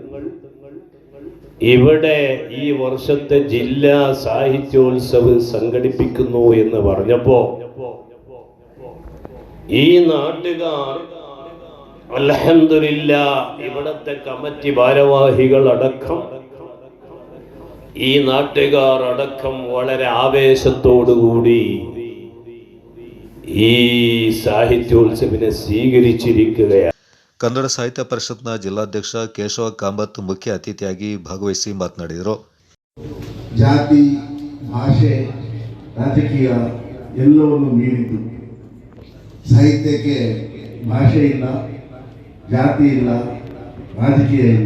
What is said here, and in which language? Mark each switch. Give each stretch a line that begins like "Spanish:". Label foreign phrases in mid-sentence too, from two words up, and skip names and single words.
Malayalam: ഇവിടെ ഈ വർഷത്തെ ജില്ലാ സാഹിത്യോത്സവ് സംഘടിപ്പിക്കുന്നു എന്ന് പറഞ്ഞപ്പോ ഈ നാട്ടുകാർ അൽഹംദുലില്ലാഹ് ഇവിടത്തെ കമ്മിറ്റി ഭാരവാഹികൾ അടക്കം ഈ നാട്ടുകാർ അടക്കം വളരെ ആവേശത്തോടുകൂടി ഈ സാഹിത്യോത്സവിനെ സ്വീകരിച്ചിരിക്കുകയാണ്.
Kannada: ಕನ್ನಡ ಸಾಹಿತ್ಯ ಪರಿಷತ್ನ ಜಿಲ್ಲಾಧ್ಯಕ್ಷ ಕೇಶವ ಕಾಮತ್ ಮುಖ್ಯ ಅತಿಥಿಯಾಗಿ ಭಾಗವಹಿಸಿ ಮಾತನಾಡಿದರು. ಜಾತಿ, ಭಾಷೆ, ರಾಜಕೀಯ ಎಲ್ಲವನ್ನು ಮೀರಿದ್ದು ಸಾಹಿತ್ಯಕ್ಕೆ ಭಾಷೆ ಇಲ್ಲ, ಜಾತಿ ಇಲ್ಲ, ರಾಜಕೀಯ ಇಲ್ಲ.